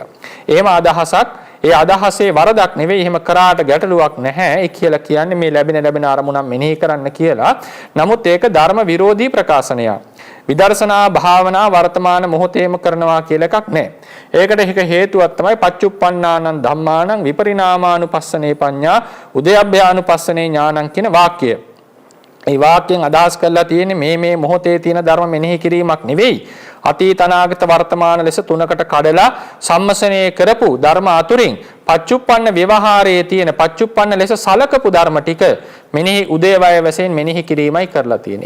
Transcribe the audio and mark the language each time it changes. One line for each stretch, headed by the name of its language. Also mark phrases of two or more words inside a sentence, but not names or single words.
Sinhala: එහෙම අදහසක් ඒ අදහසේ වරදක් නෙවෙයි. එහෙම කරාට ගැටලුවක් නැහැ. ඒ කියලා කියන්නේ මේ ලැබෙන අරමුණක් මෙනෙහි කරන්න කියලා. නමුත් ඒක ධර්ම විරෝධී ප්‍රකාශනයක්. විදර්ශනා භාවනා වර්තමාන මොහොතේම කරනවා කියලා එකක් නැහැ. ඒකට එක හේතුවක් තමයි
Pali: පච්චුප්පන්නානං ධම්මානං විපරිණාමානුපස්සනේ පඤ්ඤා උදයබ්භයානුපස්සනේ ඥානං
Sinhala: කියන වාක්‍යය. මේ වාක්‍යයෙන් අදහස් කරලා තියෙන්නේ මේ මොහොතේ තියෙන ධර්ම මෙනෙහි කිරීමක් නෙවෙයි. අතීත අනාගත වර්තමාන ලෙස තුනකට කඩලා සම්මසනය කරපු ධර්ම අතුරින් පච්චුප්පන්න ව්‍යවහාරයේ තියෙන පච්චුප්පන්න ලෙස සලකපු ධර්ම ටික මෙනෙහි උදේවය වශයෙන් මෙනෙහි කිරීමයි කරලා තියෙන්නේ.